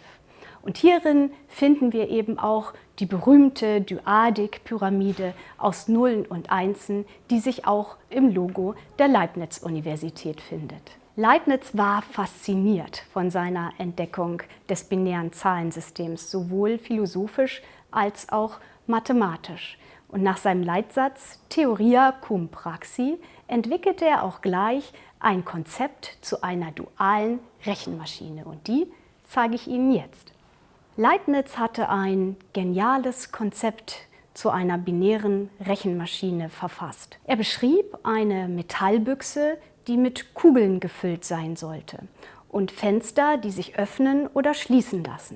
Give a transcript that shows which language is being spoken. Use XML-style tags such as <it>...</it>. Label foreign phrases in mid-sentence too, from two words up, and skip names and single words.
<de>Und hierin finden wir eben auch die berühmte Dyadik-Pyramide aus Nullen und Einsen, die sich auch im Logo der Leibniz-Universität findet. Leibniz war fasziniert von seiner Entdeckung des binären Zahlensystems, sowohl philosophisch als auch mathematisch. Und nach seinem Leitsatz</de> <la>Theoria cum praxi</la> <de>entwickelte er auch gleich ein Konzept zu einer dualen Rechenmaschine. Und die zeige ich Ihnen jetzt. Leibniz hatte ein geniales Konzept zu einer binären Rechenmaschine verfasst. Er beschrieb eine Metallbüchse, die mit Kugeln gefüllt sein sollte, und Fenster, die sich öffnen oder schließen lassen.</de>